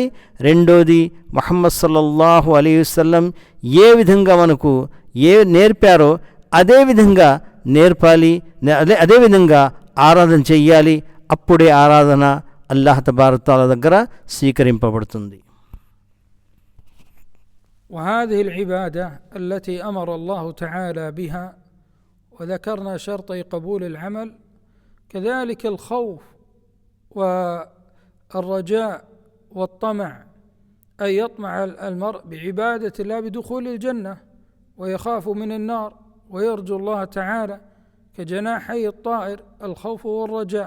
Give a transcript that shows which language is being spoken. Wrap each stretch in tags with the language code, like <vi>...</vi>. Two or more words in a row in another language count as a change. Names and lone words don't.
<te>రెండోది</te> <ar>محمد صلى الله عليه وسلم</ar> <te>ఏ విధంగా మనకు నేర్పారో అదే విధంగా నేర్పాలి, అదే విధంగా ఆరాధన చెయ్యాలి. అప్పుడే ఆరాధన</te> <ar>الله تبارك تعالى</ar> <te>దగ్గర స్వీకరింపబడుతుంది.</te> <ar>وهذه العبادة التي أمر الله تعالى بها، وذكرنا شرطي قبول العمل، كذلك الخوف والرجاء والطمع، أي يطمع المرء بعبادة الله بدخول الجنة ويخاف من النار ويرجو الله تعالى كجناحي الطائر الخوف والرجاء.</ar>